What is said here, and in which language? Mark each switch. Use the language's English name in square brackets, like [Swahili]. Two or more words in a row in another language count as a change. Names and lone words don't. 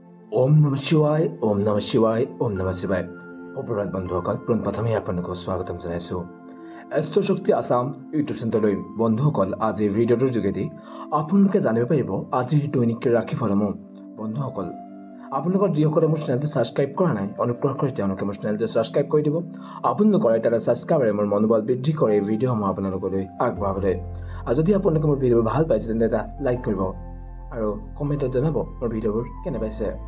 [Sanskrit] ओम नमः शिवाय ओम नमः शिवाय ओम नमः शिवाय [Assamese] सुप्रभात बंधुসকল পোনপ্ৰথমে আপোনালোকক স্বাগতম জনাইছো এষ্ট্ৰ শক্তি আসাম ইউটিউব চেনেললৈ বন্ধুসকল আজি ভিডিঅ'টোৰ যোগেদি আপোনালোকে জানিব পাৰিব আজিৰ দৈনিক ৰাশিফলসমূহ বন্ধুসকল আপোনালোকৰ যিসকলে মোৰ চেনেলটো সাবস্ক্ৰাইব কৰা নাই অনুগ্ৰহ কৰি তেওঁলোকে মোৰ চেনেলটো সাবস্ক্ৰাইব কৰি দিব আপোনালোকৰ এটা সাবস্ক্ৰাইবাৰে মোৰ মনোবল বৃদ্ধি কৰে ভিডিঅ'সমূহ আপোনালোকলৈ আগবঢ়াবলৈ আৰু যদি আপোনালোকে মোৰ ভিডিঅ' ভাল পাইছে তেন্তে এটা লাইক কৰিব আৰু কমেণ্টত জনাব মোৰ ভিডিঅ'বোৰ কেনে পাইছে